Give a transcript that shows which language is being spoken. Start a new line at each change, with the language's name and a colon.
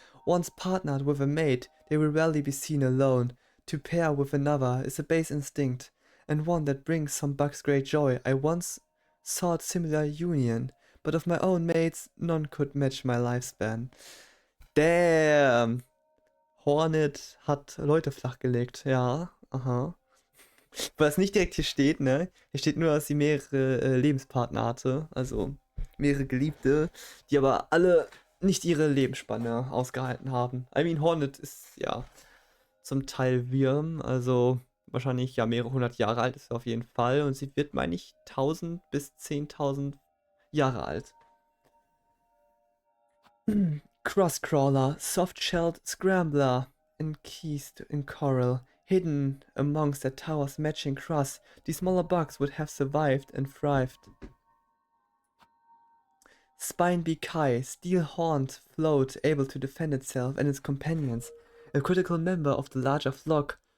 English: Once partnered with a mate, they will rarely be seen alone. To pair with another is a base instinct, and one that brings some bugs great joy. I once sought similar union, but of my own mates, none could match my lifespan. Damn!
German: Hornet hat Leute flachgelegt, ja, aha. Was nicht direkt hier steht, ne? Hier steht nur, dass sie mehrere Lebenspartner hatte, also mehrere Geliebte, die aber alle nicht ihre Lebensspanne ausgehalten haben.
English: I mean,
German: Hornet ist ja zum Teil Wirm, also wahrscheinlich ja mehrere hundert Jahre alt ist sie auf jeden Fall und sie wird, meine ich, 1000 bis 10.000 Jahre alt.
English: Crosscrawler, soft-shelled scrambler, encased in coral, hidden amongst the tower's matching crust, the smaller bugs would have survived and thrived. Spinebeak Kai, steel-horned float able to defend itself and its companions, a critical member of the larger flock.